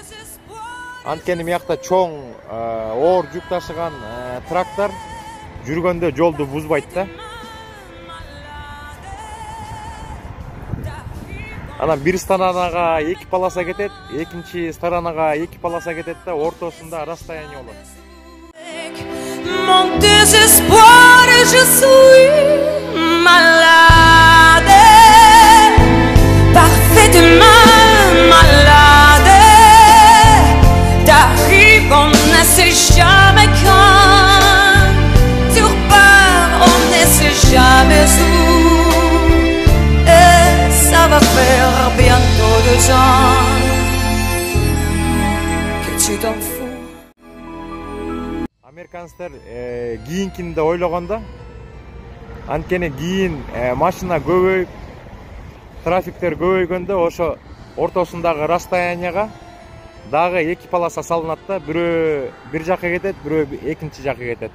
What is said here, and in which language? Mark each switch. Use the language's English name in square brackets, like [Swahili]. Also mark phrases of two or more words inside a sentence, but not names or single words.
[Kyrgyz] Анткени мыякта чоң оор жүк ташыган трактор жүргөндө жолду бузбайт да. Анан бир сторонага 2 полоса кетет, экинчи сторонага 2 полоса кетет да, ортосунда расстояние болот. [French] Mon désespoir, je suis malade, parfaitement malade. T'arrives, on ne sait jamais quand. Tu repars, on ne sait jamais où. Et ça va faire bientôt 2 ans que tu t'en fous. [Kyrgyz] Американецтер кийинкинде ойлогондо, анткени кийин машина көбөйүп, трафиктер көбөйгөндө ошо ортосундагы расстоянияга дагы 2 полоса салынат да, бирөө бир жакка кетет, бирөө экинчи жакка кетет.